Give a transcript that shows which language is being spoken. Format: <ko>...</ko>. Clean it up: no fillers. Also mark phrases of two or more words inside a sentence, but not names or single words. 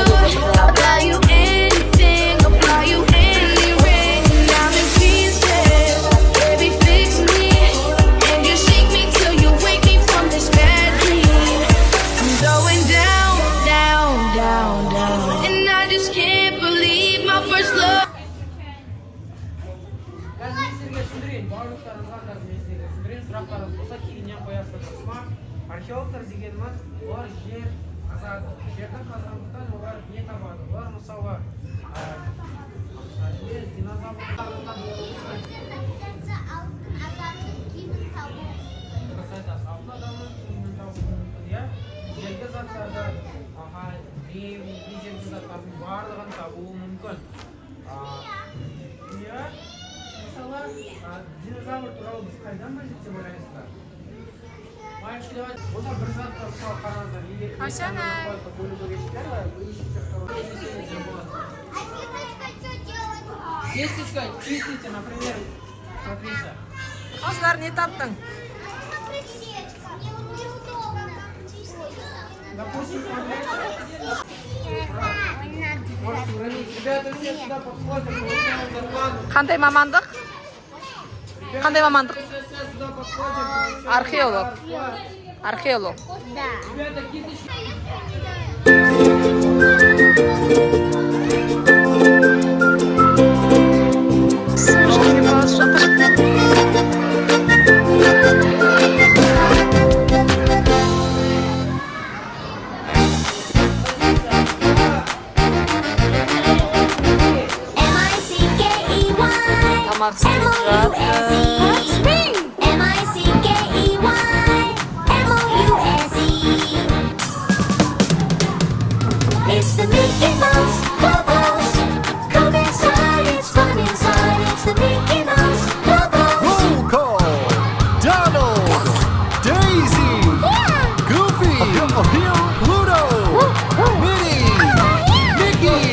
<en>I'll buy you anything, I'll buy you any ring. I'm in pieces, baby, fix me, and you shake me till you wake me from this bad dream. I'm going down, down, down, down, and I just can't believe my first love.</en> <kk>Қазір мен сіздерге түсіндірейін, барлықтарыңызға қазір мен сіздерге түсіндірейін, сұрақтарыңыз болса кейіннен қоясыздар тасыма. Археологтар дегеніміз олар жер қазады, жерді қазғандықтан олар не табады? Олар мысалы динозаврлардан алтын адамның киімін табуы мүмкін, иә? Жерге заттарды, ежелгі заттардың барлығын табуы мүмкін. Иә? Мысалы, динозавр туралы біз қайдан білдік деп ойлайсыздар?</kk> <ru>Мальчики, давайте,</ru> <kk>осы бір затты мысалы қараңыздар. Асана.</kk> <ru>Кисточкой чистите, например, смотрите.</ru> <kk>Осылар не таптың?</kk> <ru>Допустим, смотрите. Можете уронить. Ребята, все сюда подходят, получаем зарплату.</ru> <kk>Қандай мамандық? Қандай мамандық?</kk> <ru>Все сюда подходят, получаем</ru> <kk>Археолог.</kk> <ru>зарплату.</ru> <kk>Археолог.</kk> <ru>Ребята, кисточки.</ru> <kk>Сушки басып жатыр. Тамақ істеп жатыр.</kk> <en>It's the Mickey Mouse Clubhouse. Come inside, it's fun inside. It's the Mickey Mouse Clubhouse. Roll call. Donald, Daisy, Goofy, Pluto, Minnie, Mickey.</en>